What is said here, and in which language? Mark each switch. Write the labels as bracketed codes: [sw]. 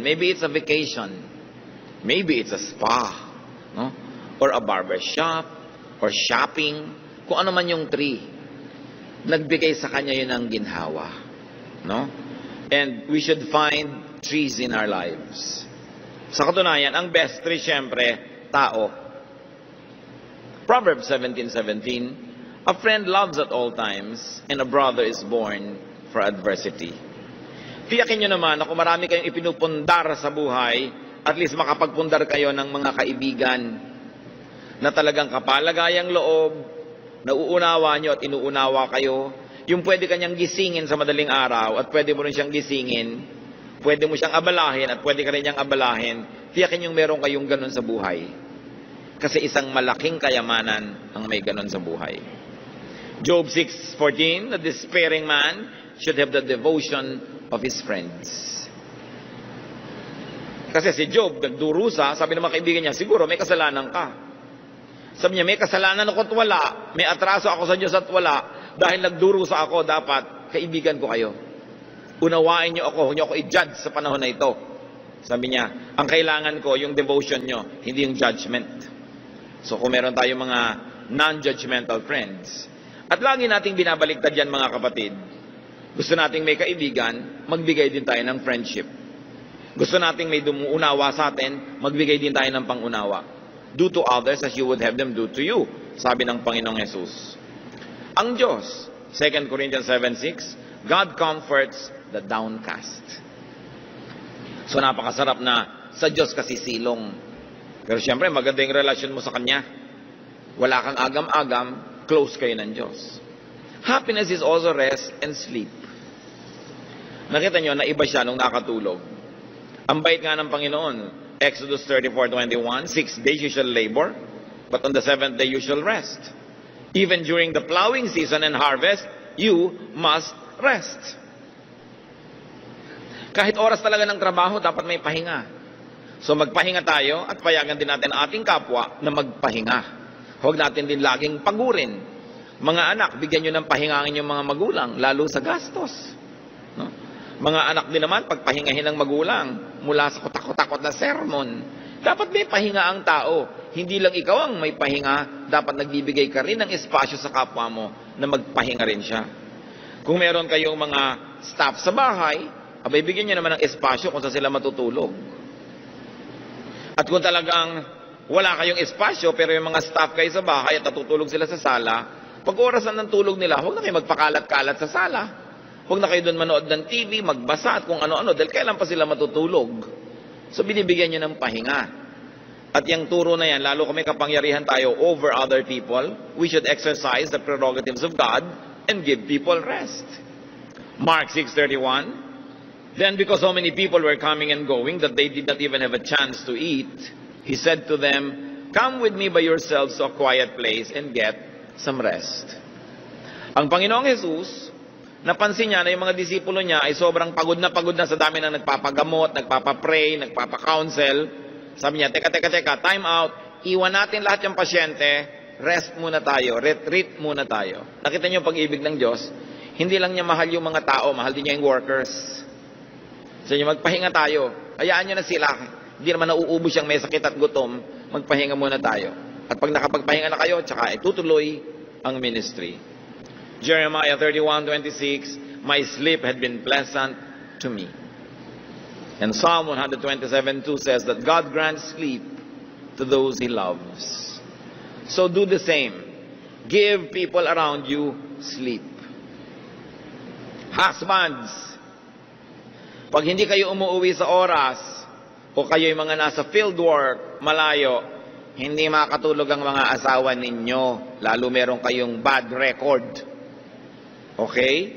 [en] Maybe it's a vacation. Maybe it's a spa. No? Or a barber shop. Or shopping. [tl] Kung ano man yung tree. Nagbigay sa kanya yun ang ginhawa. No? [en] And we should find trees in our lives. [tl] Sa katunayan, ang best tree, syempre, tao. [en] Proverbs 17:17, a friend loves at all times, and a brother is born for adversity. [tl] Tiyakin nyo naman na kung marami kayong ipinupundar sa buhay, at least makapagpundar kayo ng mga kaibigan na talagang kapalagayang loob, nauunawa nyo at inuunawa kayo, yung pwede kanyang gisingin sa madaling araw at pwede mo rin siyang gisingin, pwede mo siyang abalahin at pwede ka rin niyang abalahin, tiyakin yung meron kayong ganun sa buhay. Kasi isang malaking kayamanan ang may ganun sa buhay. [en] Job 6:14, the despairing man should have the devotion of his friends. [tl] Kasi si Job, nagdurusa, sabi ng mga kaibigan niya, siguro may kasalanan ka. Sabi niya, may kasalanan ako't wala, may atraso ako sa Diyos at wala, dahil nagdurusa ako, dapat kaibigan ko kayo. Unawain niyo ako, huwag niyo ako i-judge sa panahon na ito. Sabi niya, ang kailangan ko, yung devotion niyo, hindi yung judgment. So kung meron tayong mga non-judgmental friends, at lagi nating binabaliktad yan mga kapatid, gusto nating may kaibigan, magbigay din tayo ng friendship. Gusto nating may dumuunawa sa atin, magbigay din tayo ng pangunawa. [en] Do to others as you would have them do to you, [tl] sabi ng Panginoong Jesus. Ang Diyos, [en] 2 Corinthians 7:6, God comforts the downcast. [tl] So napakasarap na sa Diyos kasi silong. Pero siyempre maganda yung relasyon mo sa Kanya. Wala kang agam-agam, close kayo ng Diyos. [en] Happiness is also rest and sleep. [tl] Nakita nyo na iba siya nung nakatulog. Ang bait nga ng Panginoon, [en] Exodus 34:21, 6 days you shall labor, but on the 7th day you shall rest. Even during the plowing season and harvest, you must rest. [tl] Kahit oras talaga ng trabaho, dapat may pahinga. So magpahinga tayo at payagan din natin ang ating kapwa na magpahinga. Huwag natin din laging pagurin. Mga anak, bigyan nyo ng pahinga ang inyong mga magulang, lalo sa gastos. No? Mga anak din naman, pagpahingahin ng magulang mula sa kutakot-takot na sermon. Dapat may pahinga ang tao. Hindi lang ikaw ang may pahinga, dapat nagbibigay ka rin ng espasyo sa kapwa mo na magpahinga rin siya. Kung meron kayong mga staff sa bahay, abay bigyan nyo naman ng espasyo kung saan sila matutulog. At kung talagang wala kayong espasyo, pero yung mga staff kayo sa bahay at natutulog sila sa sala, pag orasan ng tulog nila, huwag na kayo magpakalat-kalat sa sala. Huwag na kayo doon manood ng TV, magbasa at kung ano-ano, dahil kailan pa sila matutulog. So binibigyan nyo ng pahinga. At yung turo na yan, lalo kung may kapangyarihan tayo [en] over other people, we should exercise the prerogatives of God and give people rest. Mark 6:31, then because so many people were coming and going that they did not even have a chance to eat, He said to them, come with me by yourselves to a quiet place and get some rest. [tl] Ang Panginoong Jesus, napansin niya na yung mga disipulo niya ay sobrang pagod na sa dami na nagpapagamot, nagpapapray, nagpapakounsel. Sabi niya, teka, time out, iwan natin lahat yung pasyente, rest muna tayo, retreat muna tayo. Nakita niyo yung pag-ibig ng Diyos, hindi lang niya mahal yung mga tao, mahal din niya yung workers. So niya, magpahinga tayo, hayaan niyo na sila. Hindi naman nauubos siyang may sakit at gutom, magpahinga muna tayo. At pag nakapagpahinga na kayo, tsaka itutuloy ang ministry. [en] Jeremiah 31:26, my sleep had been pleasant to me. And Psalm 127:2 says that God grants sleep to those He loves. So do the same. Give people around you sleep. [tl] Husbands, pag hindi kayo umuwi sa oras, o kayo'y mga nasa field work, malayo, hindi makatulog ang mga asawa ninyo, lalo meron kayong bad record. Okay?